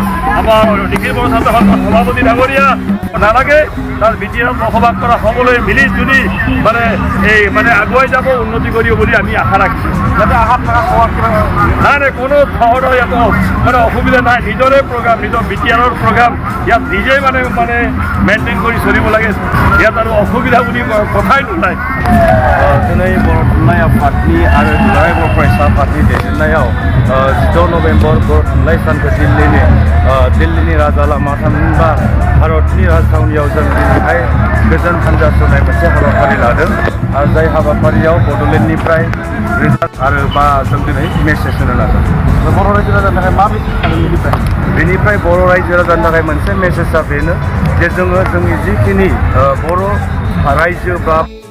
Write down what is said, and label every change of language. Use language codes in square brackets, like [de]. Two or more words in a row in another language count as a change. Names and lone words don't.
[as] আমাৰ নিখিল বড়ো ছাত্ৰ সন্থাৰ সভাপতি ডাঙৰীয়া নালাগে তাৰ বিটিআৰত বসবাস কৰা সকলোৱে মিলি জুলি মানে এই মানে আগুৱাই যাব উন্নতি কৰিব বুলি আমি আশা ৰাখিছোঁ যাতে আশাত থকা নাই কোনো ধৰণৰ ইয়াত মানে অসুবিধা নাই নিজৰে প্ৰগ্ৰাম নিজৰ বিটিআৰৰ প্ৰগ্ৰাম ইয়াত নিজেই মানে মেইনটেইন কৰি চলিব লাগে ইয়াত আৰু অসুবিধা বুলি কথাই নোলায় [brx] दिनै बर' थुनलाइ आफादनि आरो दुलाराय बर' फरायसा आफादनि दैदेननायाव 16 नभेम्बर बर' थुनलाइ सानखौ दिल्लीनि राजा लामा थामहिनबा भारतनि राजथावनियाव जों दिनैहाय गोजोन हानजा सुरनाय मोनसे हाबाफारि लादों आरो जाय हाबाफारियाव बड'लेण्डनिफ्राय आरो बा जों दिनै मेसेज होनो लादों बर' रायजो राजानि थाखाय मा मेसेज थागोन बेनिफ्राय बर' रायजो राजानि थाखाय मोनसे मेसेजआ बेनो जे जोङो जोंनि जिखिनि बर' रायजो बा